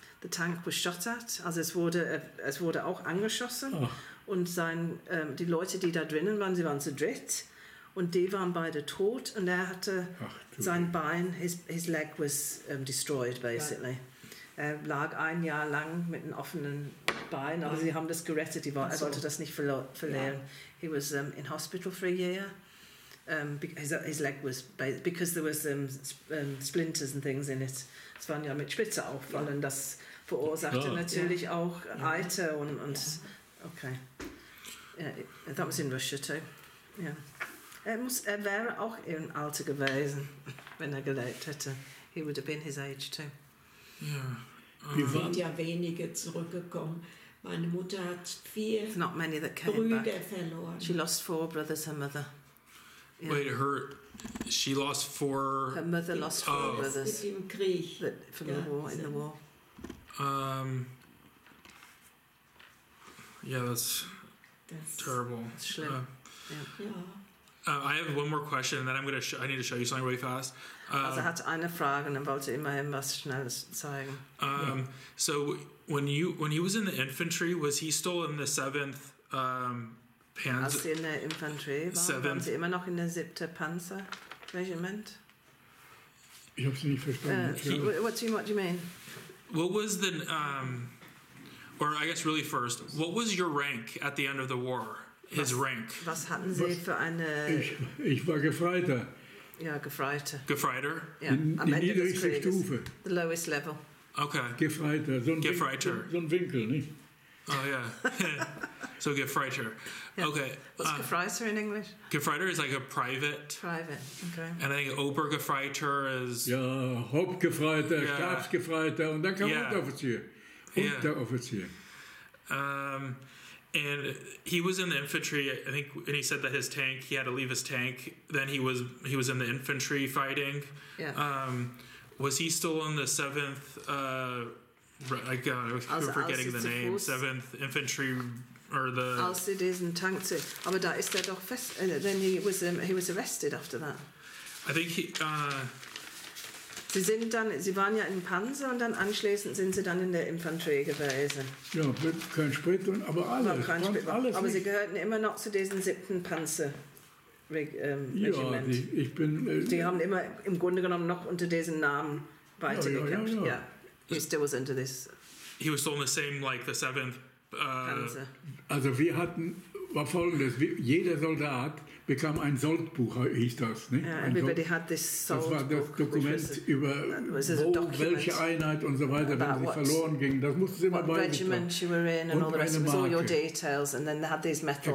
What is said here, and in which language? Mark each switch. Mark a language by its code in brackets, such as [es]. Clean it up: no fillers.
[en] The tank was shot at, [de] also es wurde auch angeschossen und die Leute, die da drinnen waren, sie waren zu dritt. Und die waren beide tot und er hatte sein Bein, [en] his leg was destroyed basically. [de] Er lag ein Jahr lang mit einem offenen Bein, aber sie haben das gerettet, er wollte das nicht verlieren. [en] He was in hospital for a year. His leg was, because there was splinters and things in it. [de] Es waren ja mit Spitze auffallen, das verursachte natürlich auch Eiter und okay. [en] Yeah, that was in Russia too. Yeah. [de] Er wäre auch im Alter gewesen, wenn er gelebt hätte. [en] He would have been his age too. [de] Wir sind ja wenige zurückgekommen. Meine Mutter hat 4 Brüder verloren. [en] She lost 4 brothers, her mother. Yeah. Wait, she lost 4... Her mother lost 4 brothers. [de] Im Krieg. [en] From the war, in the war. Yeah, that's terrible. That's schlimm. I have one more question, and then I need to show you something really fast. [de] Also hat eine Frage und dann wollte immerhin was Schnelles zeigen. [en] So when he was in the infantry, was he still in the 7th Panzer? [de] Als sie in der Infanterie waren, waren sie immer noch in der 7. Panzer? Regiment. Ich habe es nicht verstanden. [en] What do you mean? What was the, or I guess really first, what was your rank at the end of the war? His rank? [de] Was hatten Sie für eine... Ich war Gefreiter. Ja, Gefreiter. Gefreiter? Ja, die niedrigste Stufe. [en] The lowest level. Okay. [de] Gefreiter. So ein Winkel, nicht? [en] Oh, yeah. So Gefreiter. Yeah. Okay. What's Gefreiter in English? Gefreiter is like a private. Private, okay. And I think Obergefreiter is... [de] Ja, Hauptgefreiter, Stabsgefreiter und dann kam Unteroffizier. Unteroffizier. [en] And he was in the infantry, I think, and he said that his tank, he had to leave his tank. Then he was in the infantry fighting. Yeah. Was he still in the 7th, I'm forgetting the name, 7th Infantry, or the... [de] Als sie diesen Tank aber da ist er doch fest, [en] then he was arrested after that. I think he... [de] Sie waren ja im Panzer und dann anschließend sind sie dann in der Infanterie gewesen. Ja, kein Sprit, aber alles. Alles aber sie gehörten immer noch zu diesem 7. Panzer. Regiment. die haben immer im Grunde genommen noch unter diesen Namen weitergekämpft. Ja. [en] He still was under this. He was still in the same, like the 7th [de] Panzer. Also war folgendes, jeder Soldat bekam ein Soldbuch, hieß das. Nicht? [en] Everybody had this Soldbuch. [de] Das war das Dokument über welche Einheit und so weiter, wenn sie verloren ging. Das musste sie immer beitragen. [en] Regiment you were in and all the rest of all your details, and then they had these metal